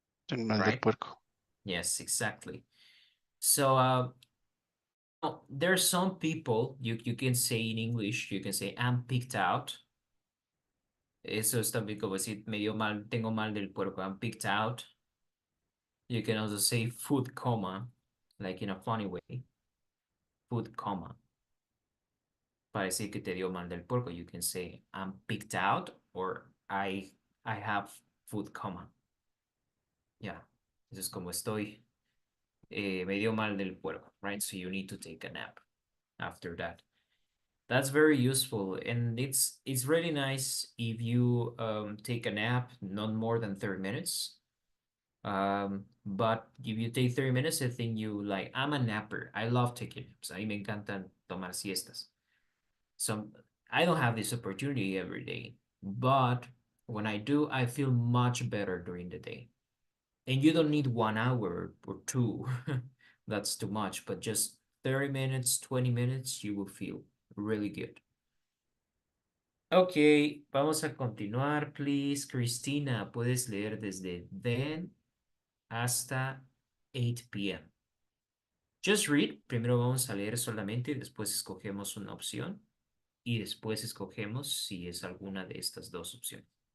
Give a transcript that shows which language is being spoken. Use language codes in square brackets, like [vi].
[es] El mal del [en] Right? [es] puerco. [en] Yes, exactly. So there's some people you can say in English, you can say I'm picked out. [es] Eso es también como decir medio mal, tengo mal del puerco, [en] I'm picked out. You can also say food coma, like in a funny way. Food coma. [es] Para decir que te dio mal del puerco, [en] you can say I'm picked out or I have food coma. [es] Yeah, eso es como estoy, me dio mal del puerco, right? [en] So you need to take a nap after that. That's very useful, and it's really nice if you take a nap not more than 30 minutes. But if you take 30 minutes, I think you like, I'm a napper. I love taking naps. [es] A mí me encantan tomar siestas. [en] So I don't have this opportunity every day, but when I do, I feel much better during the day. And you don't need 1 hour or two. That's too much, but just 30 minutes, 20 minutes, you will feel really good. [es] Ok, vamos a continuar, please. Cristina, puedes leer desde then hasta 8 p.m. [en] Just read. [es] Primero vamos a leer solamente y después escogemos una opción y después escogemos si es alguna de estas dos opciones.